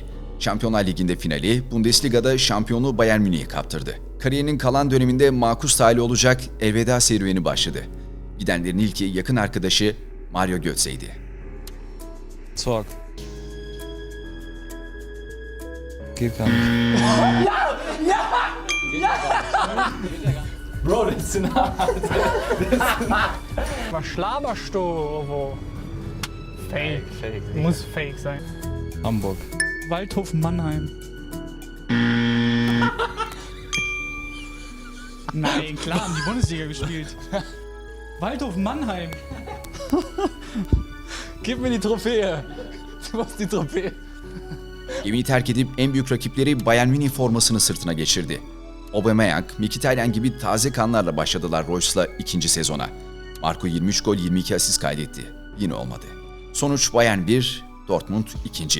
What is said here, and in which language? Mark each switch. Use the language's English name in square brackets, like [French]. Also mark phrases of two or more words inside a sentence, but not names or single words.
[Turkish] Şampiyonlar Ligi'nde finali, Bundesliga'da şampiyonluğu Bayern Münih'e kaptırdı. Kariyerinin kalan döneminde makus talih olacak elveda serüveni başladı. Gidenlerin ilki yakın arkadaşı Mario Götze'ydi. Zorg. [German] geht gar nicht. Bro, das ist nah. Was schlaberst du, Ovo? Fake. Muss fake sein. Hamburg. Waldhof Mannheim. Nein, klar, haben die Bundesliga gespielt. Waldhof Mannheim. Gib mir die Trophäe. Du hast die Trophäe. [Turkish] Gemiyi terk edip en büyük rakipleri Bayern Münih formasını sırtına geçirdi. Aubameyang, Mkhitaryan gibi taze kanlarla başladılar Royce'la ikinci sezona. Marco 23 gol 22 asist kaydetti. Yine olmadı. Sonuç Bayern 1, Dortmund 2.